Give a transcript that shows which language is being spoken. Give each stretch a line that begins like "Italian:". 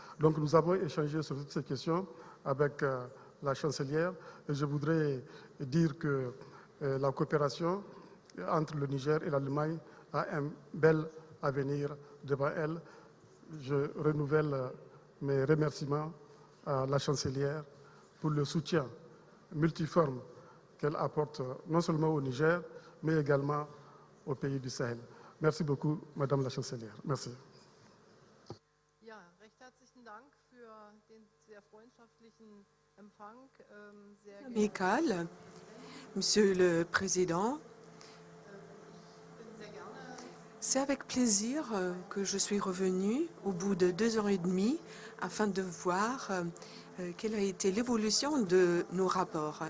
French: Donc nous avons échangé sur toutes ces questions avec la chancelière et je voudrais dire que la coopération entre le Niger et l'Allemagne a un bel avenir devant elle. Je renouvelle mes remerciements à la chancelière pour le soutien multiforme qu'elle apporte non seulement au Niger, mais également aux pays du Sahel. Merci beaucoup, Madame la chancelière. Merci.
German: Ja, recht herzlichen Dank für den sehr freundschaftlichen Empfang. Sehr
French: Amical, Monsieur le Président, c'est avec plaisir que je suis revenue au bout de 2 ans et demi afin de voir quelle a été l'évolution de nos rapports.